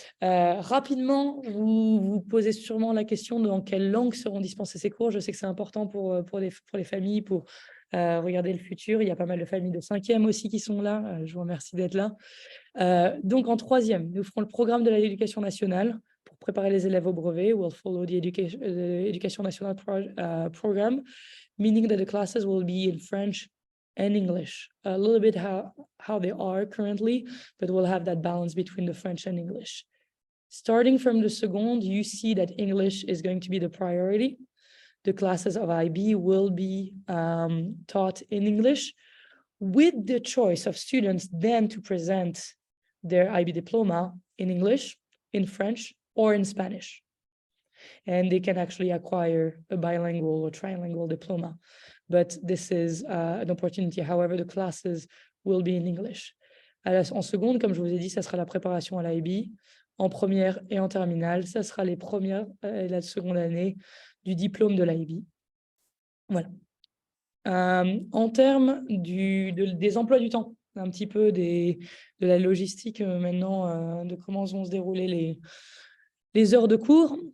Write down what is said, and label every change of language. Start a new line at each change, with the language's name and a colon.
French: Rapidement, vous vous posez sûrement la question de dans quelle langue seront dispensés ces cours. Je sais que c'est important pour les familles, pour regarder le futur. Il y a pas mal de familles de 5e aussi qui sont là. Je vous remercie d'être là. Donc, en 3e, nous ferons le programme de l'éducation nationale pour préparer les élèves au brevet.
English: We'll follow the Education National program, meaning that the classes will be in French and English, a little bit how they are currently, but we'll have that balance between the French and English. Starting from the second, you see that English is going to be the priority. The classes of IB will be taught in English, with the choice of students then to present their IB diploma in English, in French, or in Spanish. And they can actually acquire a bilingual or trilingual diploma. But this is an opportunity. However, the classes will be in English.
French: En seconde, comme je vous ai dit, ça sera la préparation à l'IB. En première et en terminale, ça sera les premières et la seconde année du diplôme de l'IB. Voilà. En termes des emplois du temps, un petit peu de la logistique maintenant, de comment vont se dérouler les heures de cours.